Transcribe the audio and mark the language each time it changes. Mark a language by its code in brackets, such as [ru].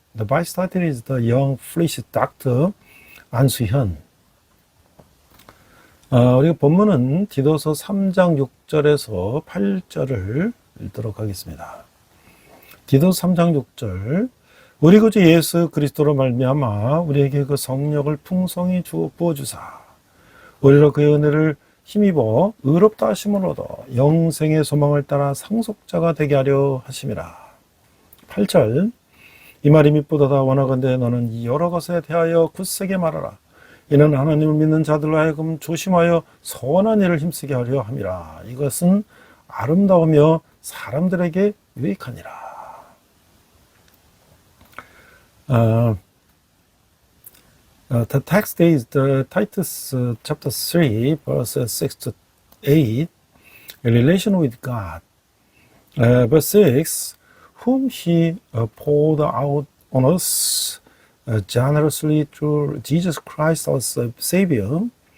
[en] The vice title is the young Flemish doctor 안수현. [ko] 우리가 본문은 디도서 3장 6절에서 8절을 읽도록 하겠습니다. 디도서 3장 6절. 우리 구주 예수 그리스도로 말미암아 우리에게 그 성령을 풍성히 부어주사 우리로 그의 은혜를 힘입어 의롭다 하심을 얻어 영생의 소망을 따라 상속자가 되게 하려 하심이라. 8절. 이 말이 밉보다다 원하건대 너는 여러 것에 대하여 굳세게 말하라. 이는 하나님을 믿는 자들로 하여금 조심하여 선한 일을 힘쓰게 하려 함이라. 이것은 아름다우며 사람들에게 유익하니라. [en] The text is the Titus chapter 3 verses 6 to 8 in relation with God. Verse 6, whom he poured out on us generously through Jesus Christ our Savior.